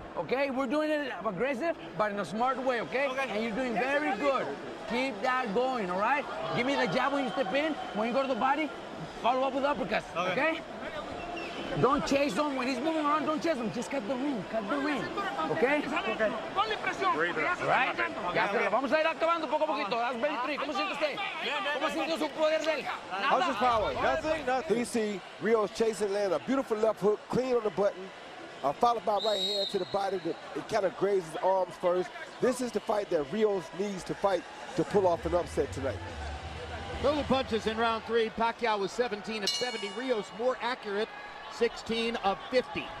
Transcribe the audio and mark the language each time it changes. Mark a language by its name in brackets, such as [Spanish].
[English] Okay, we're doing it aggressive, but in a smart way, okay? And you're doing very good. Keep that going, all right? Give me the jab when you step in. When you go to the body, follow up with uppercuts, okay? Don't chase him. When he's moving around, don't chase him. Just cut the ring, okay? Right? [Spanish] Ya, pero vamos a ir acabando poco a poquito. [English] That's 23. [Spanish] ¿Cómo siente usted? ¿Cómo sintió su poder de él? [English] How's his power? Nothing. You see Rios chasing, land a beautiful left hook, clean on the button, followed by right hand to the body. It kind of grazes his arms first. This is the fight that Rios needs to fight to pull off an upset tonight. Total punches in round 3. Pacquiao was 17 of 70. Rios more accurate, 16 of 50.